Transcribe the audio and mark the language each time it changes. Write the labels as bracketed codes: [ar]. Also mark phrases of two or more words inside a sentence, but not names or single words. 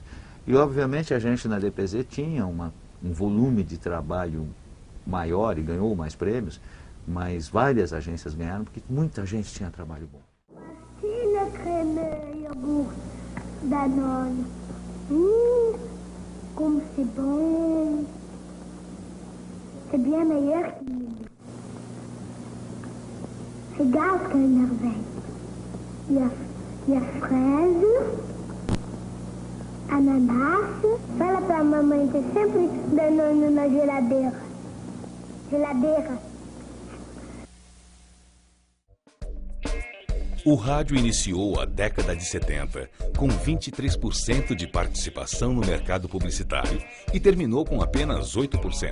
[pt] E, obviamente, a gente na DPZ tinha um volume de trabalho maior e ganhou mais prêmios, mas várias agências ganharam porque muita gente tinha trabalho bom. Tira creme, iogurte, Danone. [fr] Como c'est bon. C'est bien meilleur que mille. Regarde quelle merveille. Il y a fraise, ananas. [pt] Fala pra mamãe ter sempre Danone na geladeira. Geladeira. O rádio iniciou a década de 70 com 23% de participação no mercado publicitário e terminou com apenas 8%.